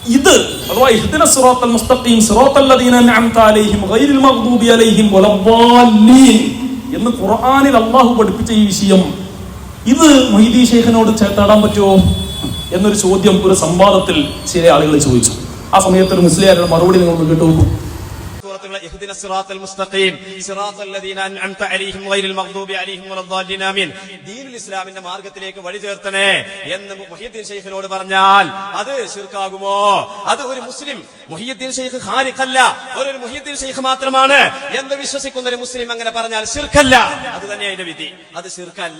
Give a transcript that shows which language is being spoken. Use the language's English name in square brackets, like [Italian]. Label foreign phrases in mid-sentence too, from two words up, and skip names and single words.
[Malayalam] ഇത് അഥവാ [Arabic] اهدنا الصراط المستقيم صراط الذين أنعمت عليهم غير المغضوب عليهم ولا الضالين [Malayalam] എന്ന് ഖുർആനിൽ അല്ലാഹു പഠിപ്പിച്ച ഈ വിഷയം ഇത് മൊഹീദ്ദീൻ ശൈഖിനോട് ചേർത്താടാൻ പറ്റുമോ എന്നൊരു ചോദ്യം ഒരു സംവാദത്തിൽ ചില ആളുകൾ ചോദിച്ചു. ആ സമയത്ത് ഒരു മുസ്ലിയാരുടെ മറുപടി നിങ്ങൾ കേട്ടു നോക്കൂ. [Arabic] اهدنا الصراط المستقيم صراط الذين انعمت عليهم غير المغضوب عليهم ولا الضالين آمين. [Malayalam] ദീനുൽ ഇസ്ലാമിന്റെ മാർഗ്ഗത്തിലേക്ക് വഴി ചേർത്തണേ എന്ന് മുഹയ്യിദ്ദീൻ ശൈഖിനോട് പറഞ്ഞാൽ അത് ശിർക്കാകുമോ? അത് ഒരു മുസ്ലിം മുഹയ്യിദ്ദീൻ ശൈഖ് ഖാലിഖല്ല, ഒരു മുഹയ്യിദ്ദീൻ ശൈഖ് മാത്രമാണ് എന്ന് വിശ്വസിക്കുന്ന ഒരു മുസ്ലിം അങ്ങനെ പറഞ്ഞാൽ ശിർക്കല്ല. അത് തന്നെ അതിന്റെ വിധി, അത് ശിർക്കല്ല.